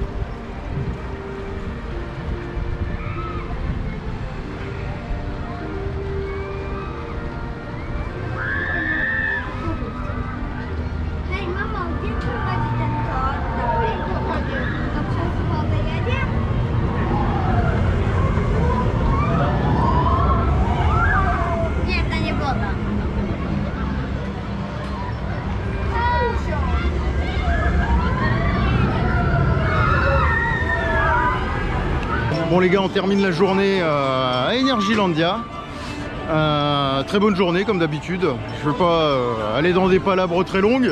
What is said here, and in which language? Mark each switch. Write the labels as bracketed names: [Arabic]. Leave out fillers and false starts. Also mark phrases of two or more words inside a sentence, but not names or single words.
[Polish] Hej mamo, gdzie prowadzi ten tor? To przez wodę jedzie? Nie, to nie woda. [French] Bon les gars, on termine la journée à Energylandia. Très bonne journée comme d'habitude. Je veux pas aller dans des palabres très longues.